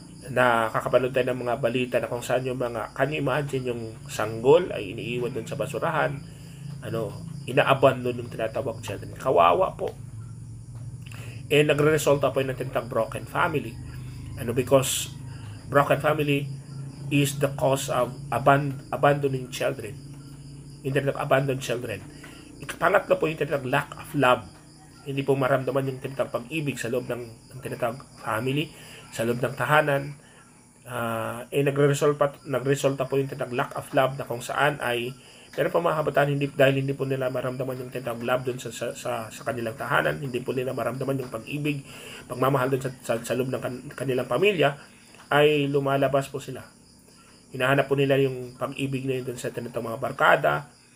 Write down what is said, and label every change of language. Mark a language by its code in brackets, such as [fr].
[tl] Nakakapanood tayo ng mga balita na kung saan yung mga, [en] can you imagine [tl] yung sanggol ay iniiwan doon sa basurahan, ina-abandon yung tinatawag children. Kawawa po. Nagre-resulta po yung tinatawag [en] broken family. Because broken family is the cause of abandoning children. [tl] Yung tinatawag abandoned children. Pangatlo po yung tinatawag lack of love. Hindi po maramdaman yung tinatawag pag-ibig sa loob ng tinatawag family, sa loob ng tahanan. Nagresulta po yung tinatawag lack of love, na kung saan ay meron pa mga kabataan dahil hindi po nila maramdaman yung tinatawag love doon sa kanilang tahanan, hindi po nila maramdaman yung pag-ibig, pagmamahal doon sa loob ng kanilang pamilya, ay lumalabas po sila. Hinahanap po nila yung pag-ibig na yun doon sa tinatawag mga barkada,